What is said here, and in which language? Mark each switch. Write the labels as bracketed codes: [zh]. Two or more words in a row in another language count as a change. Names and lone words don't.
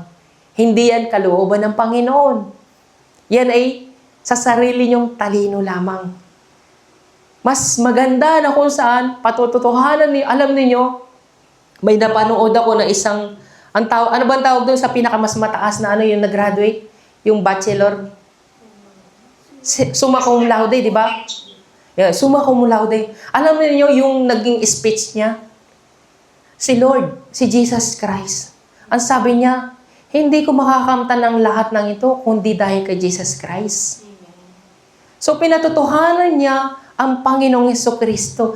[tl] Hindi yan kalooban ng Panginoon. Yan ay sa sarili nyong talino lamang. Mas maganda na kung saan patututuhanan niyo, alam niyo, may napanood ako na isang, ano ba ang tawag doon sa pinakamas mataas na yung nag-graduate? Yung bachelor? [la] Summa cum laude, [tl] di ba? Yeah, [la] summa cum laude. [tl] Alam niyo yung naging speech niya? Si Lord, si Jesus Christ. Ang sabi niya, hindi ko makakamtan ng lahat ng ito kundi dahil kay Jesus Christ. So pinatutuhanan niya ang Panginoong Jesucristo.